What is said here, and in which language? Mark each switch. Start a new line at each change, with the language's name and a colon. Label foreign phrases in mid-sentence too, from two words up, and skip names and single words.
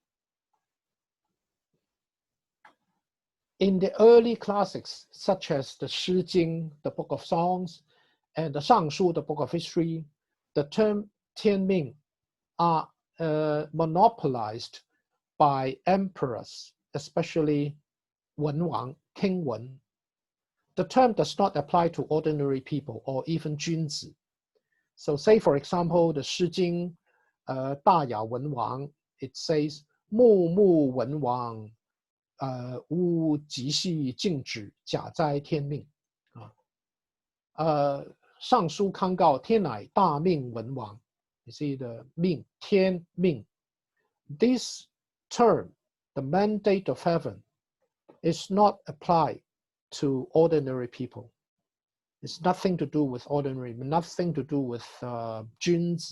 English: In the early classics, such as the Shi Jing, the Book of Songs, and the Shangshu, the Book of History, the term Tianming are monopolized by emperors, especially Wen Wang, King Wen. The term does not apply to ordinary people or even Junzi. So say, for example, the Shi Jing, Da Ya Wen Wang, it says,
Chinese: 穆穆文王，於緝熙敬止，假哉天命. 尚書康誥天乃大命文王.
English: You see the Ming, Tian Ming. This term, the mandate of heaven, is not applied to ordinary people. It's nothing to do with ordinary, nothing to do with Junzi.